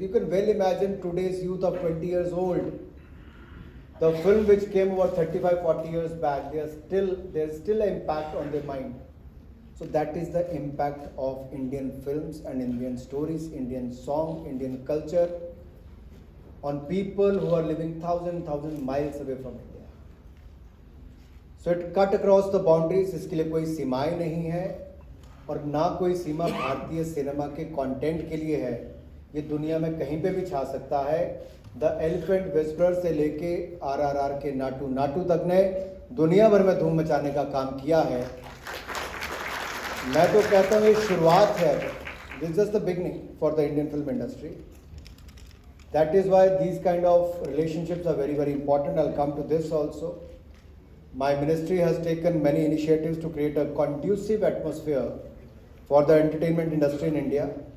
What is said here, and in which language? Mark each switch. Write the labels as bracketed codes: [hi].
[en] You can well imagine today's youth of 20 years old. The film which came over 35, 40 years back, there's still an impact on their mind. So that is the impact of Indian films and Indian stories, Indian song, Indian culture on people who are living thousand miles away from India. So it cut across the boundaries. [hi] इसके लिए कोई सीमाएं नहीं है और ना कोई सीमा भारतीय सिनेमा के कंटेंट के लिए है. ये दुनिया में कहीं पे भी छा सकता है. द एलिफेंट विस्परर से लेके RRR के नाटू तक ने दुनिया भर में धूम मचाने का काम किया है. मैं तो कहता हूँ ये शुरुआत है. [en] This is just the beginning for the Indian film industry. That is why these kind of relationships are very important. I'll come to this also. My ministry has taken many initiatives to create a conducive atmosphere for the entertainment industry in India.